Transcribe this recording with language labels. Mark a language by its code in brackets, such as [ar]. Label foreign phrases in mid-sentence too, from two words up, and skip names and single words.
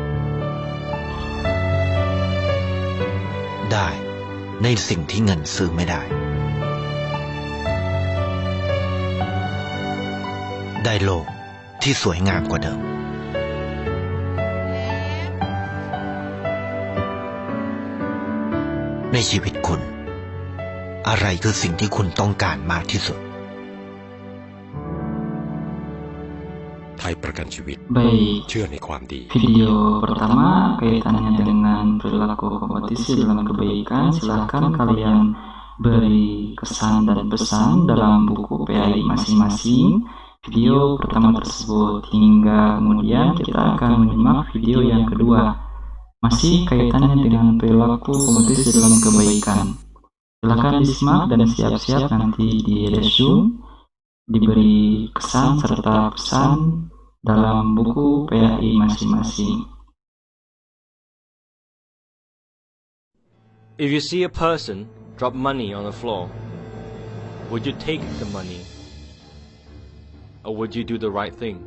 [th] ได้ในสิ่งที่เงินซื้อไม่ได้ได้โลกที่สวยงามกว่าเดิมในชีวิตคุณอะไรคือสิ่งที่คุณต้องการมากที่สุด ไทยประกันชีวิต [id] Baik, [th] เชื่อในความดี [id] video pertama kaitannya dengan perilaku kompetisi dalam kebaikan. Silahkan kalian beri kesan dan pesan dalam buku PAI masing-masing video pertama tersebut, hingga kemudian kita akan menyimak video yang kedua, masih kaitannya dengan perilaku kompetisi dalam kebaikan. Silahkan disimak dan siap-siap nanti di resume diberi kesan serta pesan dalam buku PAI masing-masing. [en] If you see a person drop money on the floor, would you take the money? Or would you do the right thing?